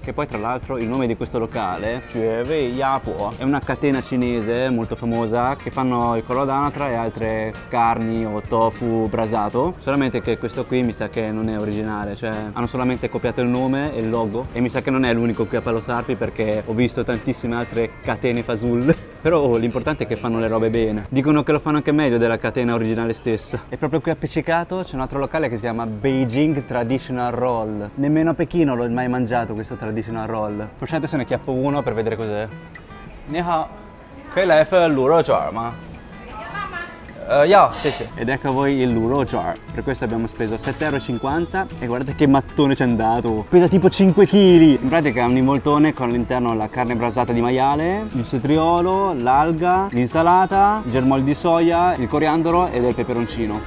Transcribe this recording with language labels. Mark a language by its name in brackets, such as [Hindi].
[Italian] Che poi tra l'altro il nome di questo locale, Juewei Yapo, è una catena cinese molto famosa che fanno il collo d'anatra e altre carni o tofu brasato, solamente che questo qui mi sa che non è originale, cioè hanno solamente copiato il nome e il logo e mi sa che non è l'unico qui a Palo Sarpi perché ho visto tantissime altre catene fasul. Però l'importante è che fanno le robe bene. Dicono che lo fanno anche meglio della catena originale stessa. E proprio qui appiccicato c'è un altro locale che si chiama Beijing Traditional Roll. Nemmeno a Pechino l'ho mai mangiato questo Traditional Roll. Forse adesso ne chiappo uno per vedere cos'è. [Chinese] Ni hao, 可以来份卤肉卷吗？ [Italian] sì, sì. Ed ecco a voi il luro jar. Per questo abbiamo speso 7,50 € e guardate che mattone ci è andato. Pesa tipo 5 kg. In pratica è un involtone con all'interno la carne brasata di maiale, il cetriolo, l'alga, l'insalata, il germogli di soia, il coriandolo e del peperoncino.